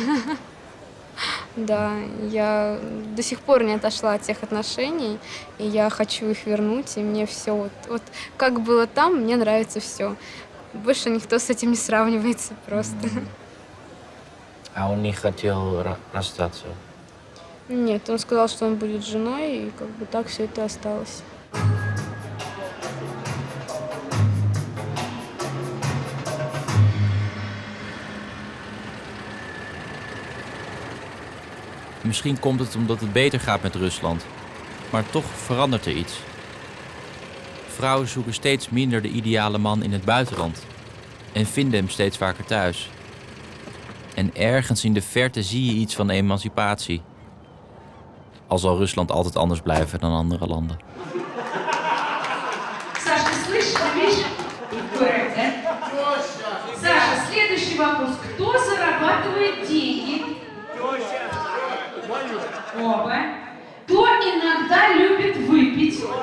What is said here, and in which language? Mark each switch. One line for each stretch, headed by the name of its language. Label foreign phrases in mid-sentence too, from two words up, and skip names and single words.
Russian: Да, я до сих пор не отошла от тех отношений, и я хочу их вернуть, и мне все вот как было там, мне нравится все. Больше никто с этим не сравнивается просто. А он не хотел расстаться? Нет, он сказал, что он будет женой, и как бы так все это осталось.
Dutch: Misschien komt het omdat het beter gaat met Rusland. Maar toch verandert er iets. Vrouwen zoeken steeds minder de ideale man in het buitenland. En vinden hem steeds vaker thuis. En ergens in de verte zie je iets van emancipatie. Al zal Rusland altijd anders blijven dan andere landen.
Russian: Саша, слышишь, видишь? Саша, следующий вопрос. Кто зарабатывает деньги? Оба. Кто иногда любит выпить?